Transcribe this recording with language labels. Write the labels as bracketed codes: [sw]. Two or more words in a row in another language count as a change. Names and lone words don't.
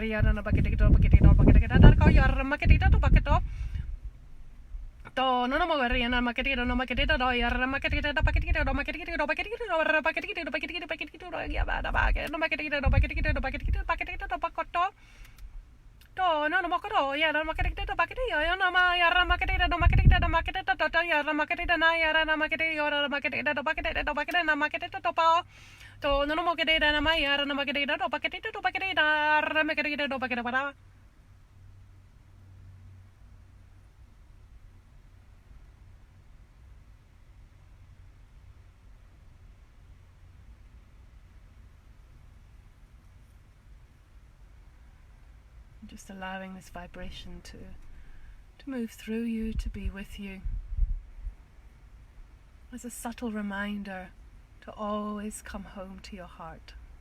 [en] ya na makade ta pakade ta ko ya ra makade ta pakato to no mo ver ya na makade ta do ya ra makade ta pakade ta do makade ta ra pakade ta ya ba da ba ke no makade ta pakade ta pakato to no mo ko ya na makade ta pakade ya na ma ya ra makade ta to ya ra makade ta na ya ra na makade ya ra makade ta pakade na makade ta pa to no mo kade na ma ya ra na makade ta pakade ta ra makade ta pakade para. Just allowing this vibration to move through you, to be with you, as a subtle reminder to always come home to your heart.